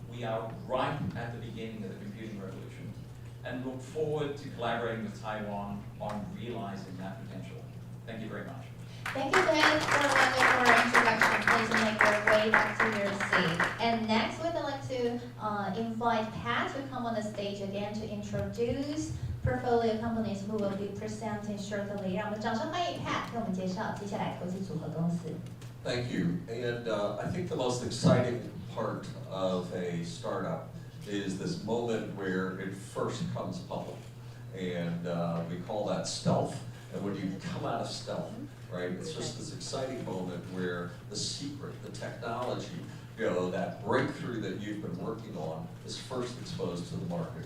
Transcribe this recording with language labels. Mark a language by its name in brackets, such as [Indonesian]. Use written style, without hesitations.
[English] We are right at the beginning of the computing revolution, and look forward to collaborating with Taiwan on realizing that potential. Thank you very much. Thank you, Dan, for a wonderful introduction. Please make your way back to your seat. And next, we'd like to invite Pat to come on the stage again to introduce portfolio companies who will be presenting shortly. [Chinese] 让我们掌声欢迎 Pat 给我们介绍接下来投资组合公司。 [English] Thank you. And I think the most exciting part of a startup is this moment where it first comes public. And we call that stealth. And when you come out of stealth, right, it's just this exciting moment where the secret, the technology, that breakthrough that you've been working on is first exposed to the market.